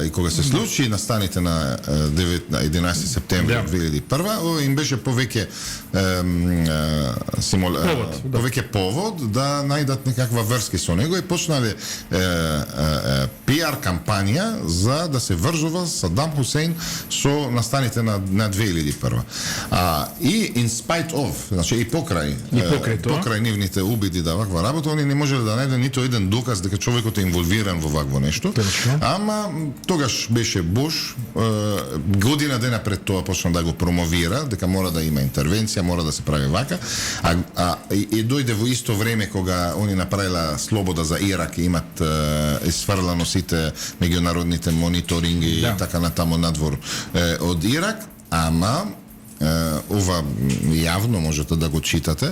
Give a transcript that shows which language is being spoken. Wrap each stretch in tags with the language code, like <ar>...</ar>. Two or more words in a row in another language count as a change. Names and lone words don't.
<mk>И кога се случи настаните на 11 септември 2001, им беше повеќе повод да најдат некаква врски со него и почнале пиар кампања за да се врзува Садам Хусейн со настаните на 2001.</mk> <en>И in spite of,</en> <mk>значи и покрај нивните убеди да ваква работа, они не можеле да најдат ниту еден доказ дека човекот е инволвиран во вакво нешто. Ама тогаш беше Буш, година дена пред тоа почна да го промовира, дека мора да има интервенција, мора да се прави вака, и дојде во исто време кога они направила слобода за Ирак и имат изфрлано сите меѓународните мониторинги и така натаму надвор од Ирак, ама ова јавно можете да го читате.</mk>